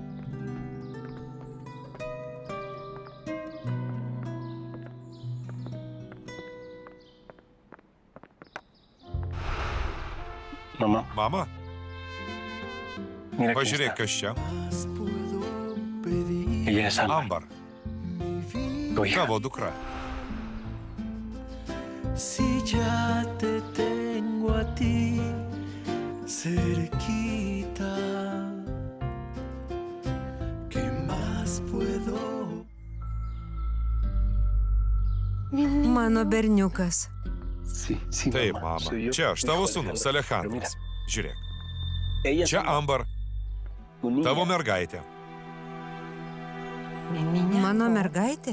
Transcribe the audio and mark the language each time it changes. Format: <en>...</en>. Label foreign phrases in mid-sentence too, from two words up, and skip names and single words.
<lt>Mama, pažiūrėk, kas čia. Ambar, tavo dukra.</lt> <es>Si ya te tengo a ti cerquita, ¿qué más puedo?</es> <lt>Mano berniukas. Taip, mama. Čia aš tavo sūnus, Alejandras. Žiūrėk. Čia Ambar, tavo mergaitė. Mano mergaitė?</lt>